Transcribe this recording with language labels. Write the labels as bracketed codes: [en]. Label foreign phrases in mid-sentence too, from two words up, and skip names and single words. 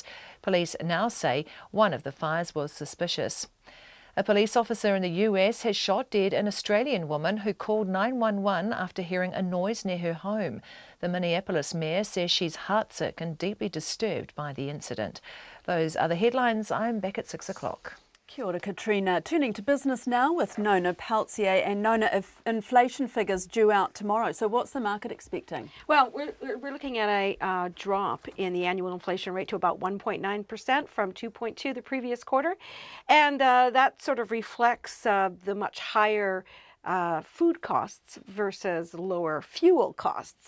[en] Police now say one of the fires was suspicious. A police officer in the US has shot dead an Australian woman who called 911 after hearing a noise near her home. The Minneapolis mayor says she's heartsick and deeply disturbed by the incident. Those are the headlines. I'm back at 6 o'clock. [mi] Kia ora, Katrina. [en] Turning to business now with Nona Peltier. And Nona, if inflation figures due out tomorrow, so what's the market expecting? Well, we're looking at a drop in the annual inflation rate to about 1.9% from 2.2% the previous quarter. And that sort of reflects the much higher food costs versus lower fuel costs.